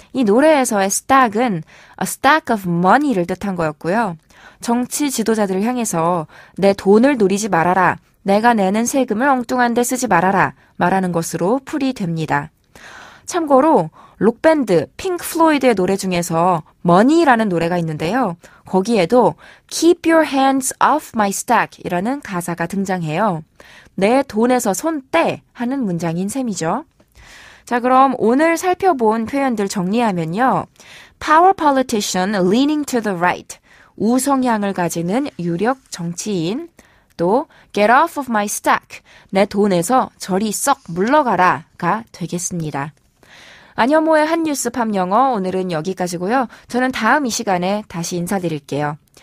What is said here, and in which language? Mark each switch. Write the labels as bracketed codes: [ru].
[ko] 이 노래에서의 stack은 a stack of money 를 뜻한 거였고요. 정치 지도자들을 향해서 내 돈을 노리지 말아라, 내가 내는 세금을 엉뚱한 데 쓰지 말아라 말하는 것으로 풀이됩니다. 참고로 록밴드 핑크 플로이드의 노래 중에서 Money라는 노래가 있는데요. 거기에도 Keep your hands off my stack 이라는 가사가 등장해요. 내 돈에서 손 떼 하는 문장인 셈이죠. 자, 그럼 오늘 살펴본 표현들 정리하면요. [en] Power politician leaning to the right. [ko] 우성향을 가지는 유력 정치인. [en] 또 get off of my stack. [ko] 내 돈에서 저리 썩 물러가라가 되겠습니다. 안현모의 한뉴스 팝영어 오늘은 여기까지고요. 저는 다음 이 시간에 다시 인사드릴게요.